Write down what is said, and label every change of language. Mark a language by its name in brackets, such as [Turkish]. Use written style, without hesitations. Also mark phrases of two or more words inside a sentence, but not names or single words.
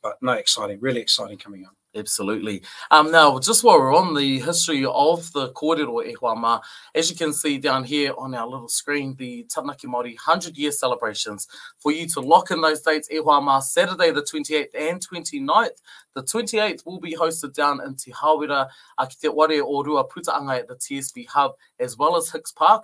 [English] But no, exciting, really exciting coming up. Absolutely. Now, just while we're on the history of the [Māori] kōrero e Huama, [English] as you can see down here on our little screen, the Taranaki Māori 100-year celebrations. For you to lock in those dates, [Māori] e Huama, [English] Saturday the 28th and 29th. The 28th will be hosted down in Te Hawera, [Māori] ki te ware o Rua Putaanga [English] at the TSV Hub, as well as Hicks Park.